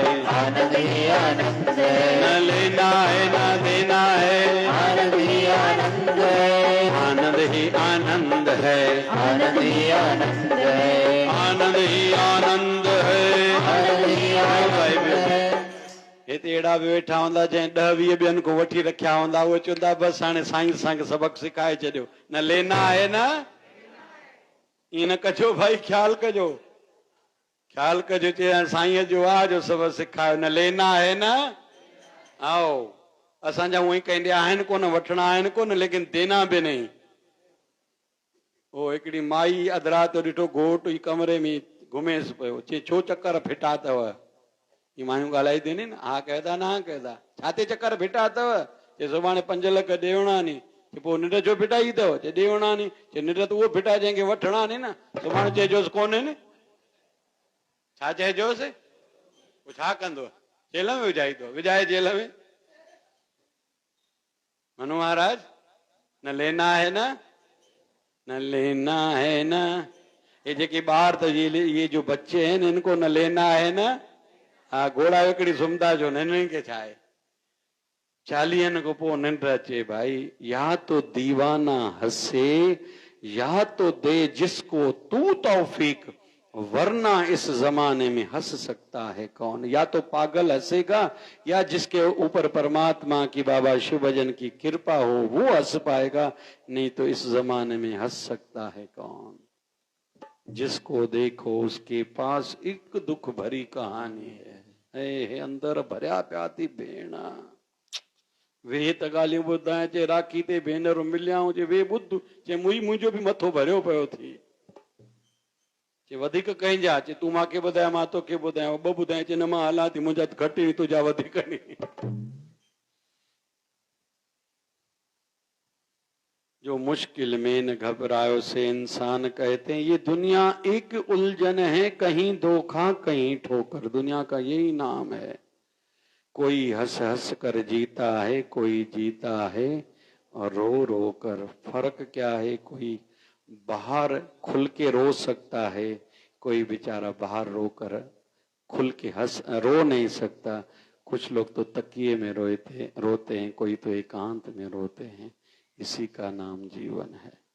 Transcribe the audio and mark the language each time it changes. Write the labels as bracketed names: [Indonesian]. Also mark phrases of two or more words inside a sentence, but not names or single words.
[Hindi] आनंद ही आनंद है। न लेना है न देना है, आनंद ही आनंद है। आनंद ही आनंद है, आनंद ही आनंद है। आनंद ही आनंद है। आनंद ही आनंद है। [Sindhi] हिते अहिड़ा बि वेठा हूंदा जंहिं 10-20 ॿियनि खां वठी रखिया हूंदा, उहे चवंदा बसि हाणे साईं असांखे सबक सिखाए छॾियो। [Hindi] न लेना है न, [Sindhi] ईअं न कजो भाई, ख्याल कजो, ख्याल कजो। चए साईं जो आहे जो सबक सिखायो। [Hindi] न लेना है न, [Sindhi] आओ असांजा उहे कंहिं आहिनि कोन, वठणा आहिनि कोन, [Hindi] लेकिन देना बि नहीं। [Sindhi] ओ हिकिड़ी माई अधु राति ॾिठो घोटु ई कमरे में घुमेसि पियो, चए छो चक्कर फिटा अथव? ये मायूं ॻाल्हाई थी न, हा कहदा न हा कहदा, छाते चक्कर फिटा अथव? चए सुभाणे 5 लख ॾियणा नी। चए पोइ निंड छो फिटाई अथव? चए ॾियणा नी। चए निंड त उहो फिटा जंहिंखे वठणा नी न, सुभाणे चइजोसि कोन्हे न। छा चइजोसि? पोइ छा कंदो? जेल में विझाईंदो? विझाए जेल में। [Hindi] मनु महाराज न लेना है न, न लेना है न। ये [Sindhi] जेके ॿार [Hindi] तो ये जो बच्चे हैं इनको न लेना है न। [Sindhi] हाँ घोड़ा विकड़ी सुम्हंदा जो, हिननि खे छा आहे? 40 को पोइ निंड अचे भाई। [Hindi] या तो दीवाना हंसे या तो दे जिसको तू तौफीक, वरना इस जमाने में हंस सकता है कौन? या तो पागल हंसेगा या जिसके ऊपर परमात्मा की बाबा शिव भजन की कृपा हो वो हंस पाएगा, नहीं तो इस जमाने में हंस सकता है कौन? जिसको देखो उसके पास एक दुख भरी कहानी है [Sindhi] अंदर भरिया प्याती भेणा वे त ॻाल्हियूं ॿुधाए चे राखी ते भेनरूं मिलियाऊं चे वे ॿुध चे मुंहिंजो बि मथो भरियो पियो थी चे वधीक कंहिंजा चे तूं मूंखे ॿुधाए मां तोखे ॿुधायां ॿ ॿुधाए चे न मां हलां थी मुंहिंजा घटि नी तुंहिंजा वधीक नी [Hindi] जो मुश्किल में न घबरायो से इंसान कहते हैं ये दुनिया एक उलझन है कहीं धोखा कहीं ठोकर दुनिया का यही नाम है कोई हंस हंस कर जीता है कोई जीता है और रो रो कर फर्क क्या है कोई बाहर खुल के रो सकता है कोई बेचारा बाहर रो कर खुल के रो नहीं सकता कुछ लोग तो तकिए में रोते हैं कोई तो एकांत में रोते हैं इसी का नाम जीवन है।